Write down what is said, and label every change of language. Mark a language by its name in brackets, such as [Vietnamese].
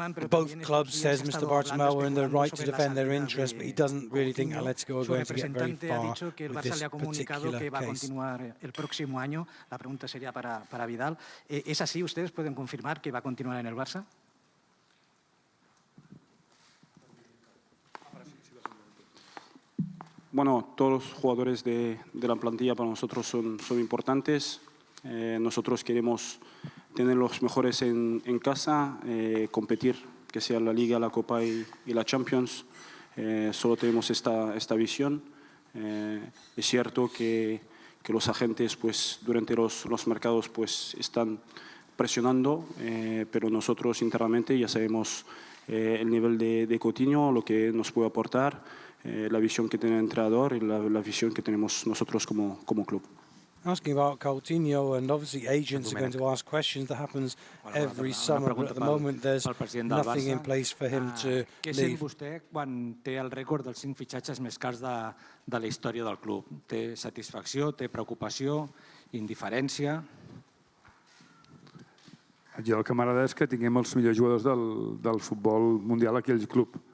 [English] Both clubs, says Mr. Bartomeu, are in the right to defend their interests, but he doesn't really think Atletico are going to get very far with this particular case. [Spanish] El próximo año, la pregunta sería para Vidal. ¿Es así? ¿Ustedes pueden confirmar que va a continuar en el Barça? Bueno, todos los jugadores de la plantilla para nosotros son importantes. Nosotros queremos tener los mejores en casa, competir, que sea la Liga, la Copa y la Champions. Solo tenemos esta visión. Es cierto que los agentes pues, durante los mercados pues, están presionando, pero nosotros internamente ya sabemos el nivel de Coutinho, lo que nos puede aportar, la visión que tiene el entrenador y la visión que tenemos nosotros como club. [English] Asking about Coutinho, and obviously agents are going to ask questions. That happens every summer, but at the moment there's nothing in place for him to [Catalan] Què sent vostè quan té el rècord dels 5 fitxatges més cars de la història del club? Té satisfacció, té preocupació, indiferència? Jo el que m'agrada és que tinguem els millors jugadors del futbol mundial aquí al club.